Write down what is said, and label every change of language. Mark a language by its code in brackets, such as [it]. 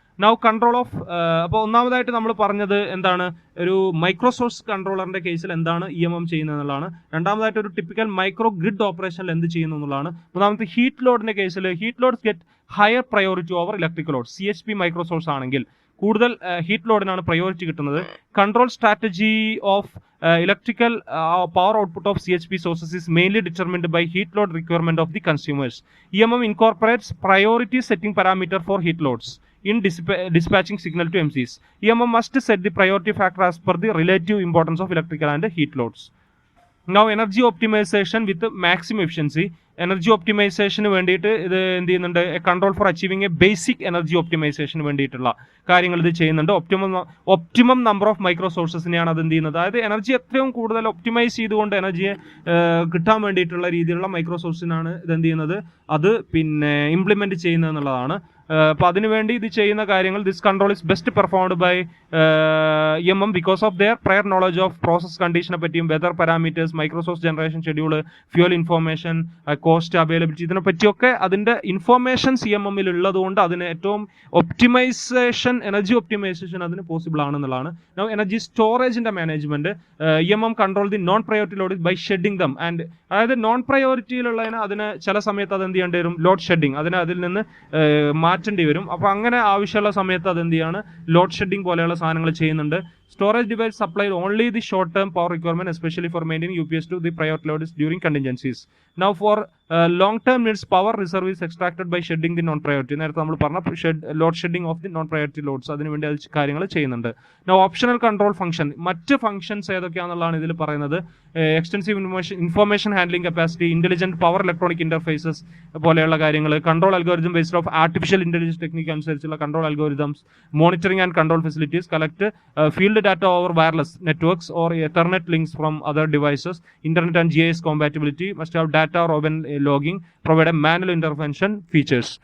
[ml] Now control of, അപ്പോൾ ഒന്നാമതായിട്ട് നമ്മൾ പറഞ്ഞത് എന്താണ്, ഒരു മൈക്രോ സോഴ്സ് കൺട്രോളറിന്റെ കേസിൽ എന്താണ് EMM ചെയ്യുന്നത് എന്നുള്ളതാണ്. രണ്ടാമതായിട്ട് ഒരു ടിപ്പിക്കൽ മൈക്രോ ഗ്രിഡ് ഓപ്പറേഷനിൽ എന്ത് ചെയ്യുന്നു എന്നുള്ളതാണ്. മൂന്നാമത്തെ ഹീറ്റ് ലോഡിന്റെ കേസിൽ [en] Heat loads get higher priority over electrical load. [ml] CHP micro source ആണെങ്കിൽ കൂടുതൽ ഹീറ്റ് ലോഡിനാണ് പ്രയോറിറ്റി കിട്ടുന്നത്. [en] Control strategy of electrical power output of CHP sources is mainly determined by heat load requirement of the consumers. EMM incorporates priority setting parameter for heat loads in dispatching signal to MCs. EMM must set the priority factor as per the relative importance of electrical and heat loads. Now energy optimization with maximum efficiency. [ml] Energy ഒപ്റ്റിമൈസേഷന് വേണ്ടിയിട്ട് ഇത് എന്ത് ചെയ്യുന്നുണ്ട്, [en] control for achieving a basic [ml] energy ഒപ്റ്റിമൈസേഷന് വേണ്ടിയിട്ടുള്ള കാര്യങ്ങൾ ഇത് ചെയ്യുന്നുണ്ട്. Optimum number of micro സോഴ്സസിനെയാണ് അത് എന്ത് ചെയ്യുന്നത്, അതായത് എനർജി എത്രയും കൂടുതൽ ഒപ്റ്റിമൈസ് ചെയ്തുകൊണ്ട് എനർജിയെ കിട്ടാൻ വേണ്ടിയിട്ടുള്ള രീതിയിലുള്ള മൈക്രോ സോഴ്സിനാണ് ഇത് എന്ത് ചെയ്യുന്നത്, അത് പിന്നെ ഇംപ്ലിമെന്റ് ചെയ്യുന്നത് എന്നുള്ളതാണ്. അപ്പോൾ അതിനുവേണ്ടി ഇത് ചെയ്യുന്ന കാര്യങ്ങൾ, [en] this control is best performed by EMM because of their prior knowledge of process [ml] കണ്ടീഷനെ പറ്റിയും weather parameters, മൈക്രോസോഴ്സ് generation schedule, fuel information, cost availability, ഇതിനെ പറ്റിയൊക്കെ അതിൻ്റെ ഇൻഫോർമേഷൻ CMM-ൽ ഉള്ളതുകൊണ്ട് അതിന് ഏറ്റവും ഒപ്റ്റിമൈസേഷൻ, എനർജി ഒപ്റ്റിമൈസേഷൻ അതിന് possible ആണെന്നുള്ളതാണ്. [en] Now energy സ്റ്റോറേജിന്റെ management, EMM control the non priority load by shedding them. [ml] And അതായത് non പ്രയോറിറ്റിയിലുള്ളതിന് അതിന് ചില സമയത്ത് അത് എന്ത് ചെയ്യേണ്ടി വരും, ലോഡ് ഷെഡിങ്, അതിൽ നിന്ന് മാറ്റേണ്ടി വരും. അപ്പോൾ അങ്ങനെ ആവശ്യമുള്ള സമയത്ത് അത് എന്ത് ചെയ്യാണ്, ലോഡ് ഷെഡിങ് പോലെയുള്ള സാധനങ്ങൾ ചെയ്യുന്നുണ്ട്. [en] Storage device supplied only the short-term power requirement, especially for maintaining UPS to the priority loads during contingencies. Now for long-term needs, power reserve is extracted by shedding the non-priority. [ml] നേരത്തെ നമ്മൾ പറഞ്ഞ [en] load shedding of the non priority loads, [ml] അതിനുവേണ്ടി അത് കാര്യങ്ങൾ ചെയ്യുന്നുണ്ട്. [en] Now optional control function, [ml] മറ്റ് functions ഏതൊക്കെയാണെന്നുള്ളതാണ് ഇതിൽ പറയുന്നത്. [en] extensive information handling capacity, intelligent power electronic interfaces [ml] പോലെയുള്ള കാര്യങ്ങൾ, [en] Control algorithm based of artificial intelligence technique അനുസരിച്ചുള്ള control algorithms, monitoring and control facilities, collect field data over wireless networks or Ethernet links from other devices, internet and GIS compatibility, must have data or open logging, provide a manual intervention features.